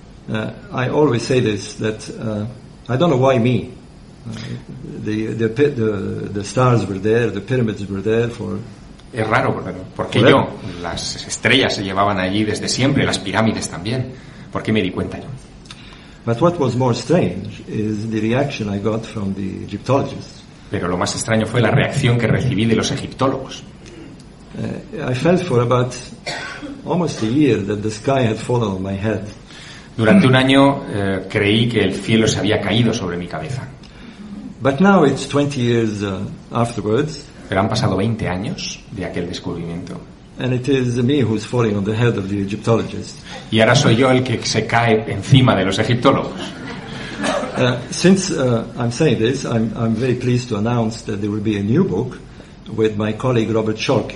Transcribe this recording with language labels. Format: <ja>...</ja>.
<en>I always say this, that I don't know why me. The stars were there, the pyramids were there for.</en> <es>Es raro, ¿por qué yo? Las estrellas se llevaban allí desde siempre, las pirámides también. ¿Por qué me di cuenta yo?</es> <en>But what was more strange is the reaction I got from the Egyptologists.</en> <es>Pero lo más extraño fue la reacción que recibí de los egiptólogos.</es> <en>I felt for about almost a year that the sky had fallen on my head.</en> <es>Durante un año creí que el cielo se había caído sobre mi cabeza.</es> <en>But now it's 20 years afterwards.</en> <es>Pero han pasado 20 años de aquel descubrimiento.</es> <en>And it is me who's falling on the head of the Egyptologists.</en> <es>Y ahora soy yo el que se cae encima de los egiptólogos.</es> <en>Since I'm saying this, I'm very pleased to announce that there will be a new book with my colleague Robert Schalk.</en>